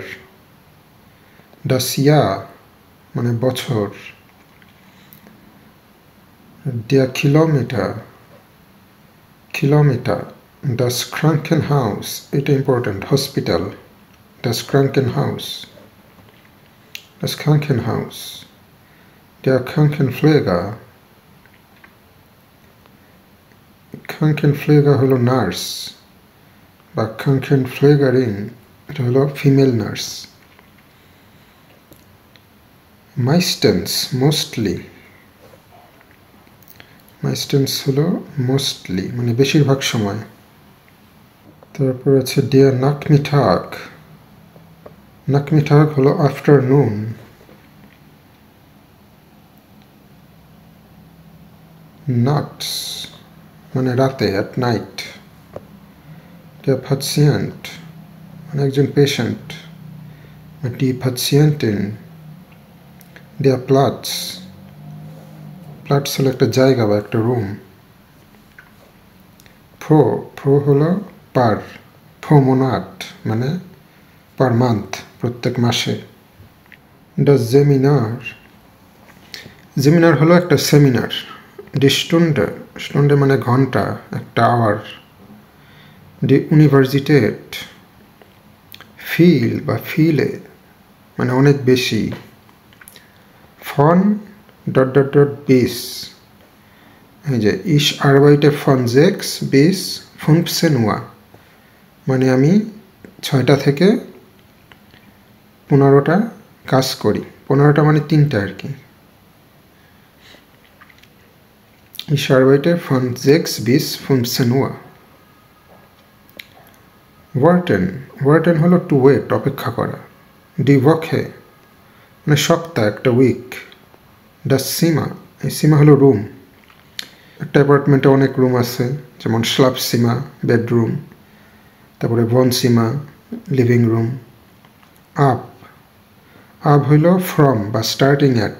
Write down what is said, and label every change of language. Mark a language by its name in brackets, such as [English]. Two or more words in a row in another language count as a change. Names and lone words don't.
[German] das Jahr [Bangla] মানে বছর। [German] Der Kilometer, কিলোমিটার। Das Krankenhaus, [Bangla] এটা ইম্পর্টেন্ট, হসপিটাল, [German] das Krankenhaus. das Krankenhaus, der Krankenpfleger. [Bangla] Krankenpfleger হলো নার্স বা Krankenpflegerin, এটা হলো [English] female nurse. [Bangla] Meistens, mostly, meistens হলো মোস্টলি মানে বেশিরভাগ সময়। তারপর আছে [German] der Nachmittag, [Bangla] Nachmittag হলো আফটারনুন। Nachts মানে রাতে, [English] at night. [German] Der Patient [Bangla] মানে একজন পেশেন্ট, [German] die Patientin. Der Platz, [Bangla] Platz হলো একটা জায়গা বা একটা রুম। Pro হলো পার, [German] pro Monat [Bangla] মানে [English] per month, [Bangla] প্রত্যেক মাসে। [German] Das Seminar, [Bangla] সেমিনার হলো একটা সেমিনার। [German] Die Stunde, [Bangla] Stunde মানে ঘন্টা, একটা আওয়ার। [German] Die Universität, [Bangla] viel বা viele মানে অনেক বেশি। [German] Von ... bis, [Bangla] এই যে [German] ich arbeite von 6 bis 15 Uhr [Bangla] মানে আমি 6টা থেকে 15টা কাজ করি। 15টা মানে 3টা আর কি। [German] Ich arbeite von 6 bis 15 Uhr. Warten, warten হলো [English] to wait, [Bangla] অপেক্ষা করা। [German] Die Woche [Bangla] মানে সপ্তাহ, একটা উইক। [German] Das Zimmer, [Bangla] এই সীমা হলো রুম। একটা অ্যাপার্টমেন্টে অনেক রুম আছে, যেমন Schlafzimmer, বেডরুম, তারপরে Wohnzimmer, লিভিং রুম। Ab, ab হইল ফ্রম বা [English] starting at.